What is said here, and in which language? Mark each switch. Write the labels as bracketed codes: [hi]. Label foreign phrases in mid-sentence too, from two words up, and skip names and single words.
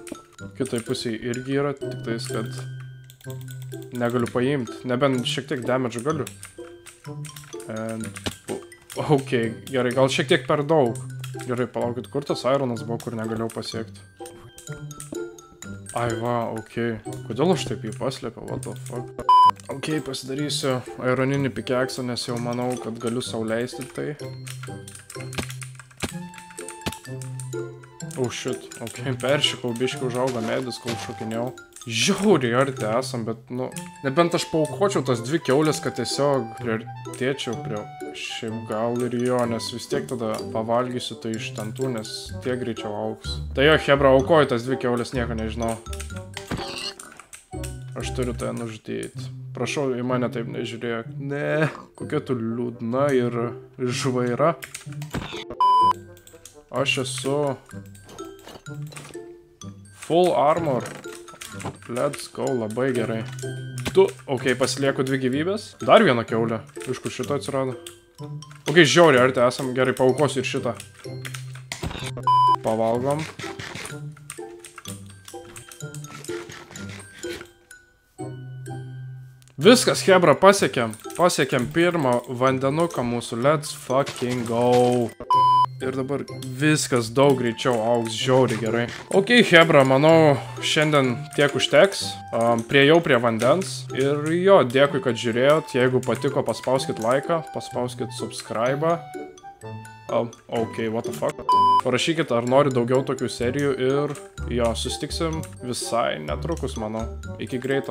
[lt] Kitai pusiai irgi yra, tik tais, kad negaliu paimti. Nebent šiek tiek damage galiu. Ok, gerai, gal šiek tiek per daug. Gerai, palaukit, kur tas ironas buvo, kur negalėjau pasiekti. Ai va, ok. Kodėl aš taip jį paslėpiau, [en] what the fuck? [lt] Ok, pasidarysiu ironinį pikeksą, nes jau manau, kad galiu sau leisti tai. [en] Oh shit, [lt] ok, peršikau, biškai užauga medis, kol šokinėjau. Žiauriai arti esam, bet, nu, nebent aš paukočiau tas 2 kiaulės, kad tiesiog priartėčiau prie šiaip gal ir jo, nes vis tiek tada pavalgysiu tai iš tentų, nes tiek greičiau augs. Tai jo, hebra, aukoju tas 2 kiaulės, nieko nežinau. Aš turiu tai nužudyti. Prašau, į mane taip nežiūrėk. Ne, kokia tu liūdna ir žvaira. Aš esu [en] full armor. Let's go, [lt] labai gerai. Ok, pasilieku 2 gyvybės. Dar vieną kiaulę. Iš kur šito atsirado? Ok, žiauriai arti esam. Gerai, paaukosiu ir šitą. Pavalgom. Viskas, hebra, pasiekėm. Pasiekėm pirmą vandenuką mūsų. [en] Let's fucking go. [lt] Ir dabar viskas daug greičiau augs, žiauriai gerai. Ok, hebra, manau, šiandien tiek užteks. Priejau prie vandens. Ir jo, dėkui, kad žiūrėjot. Jeigu patiko, paspauskit laiką, paspauskit subscribe. [en] Ok, what the fuck. [lt] Parašykit, ar nori daugiau tokių serijų ir jo, susitiksim visai netrukus, manau. Iki greito.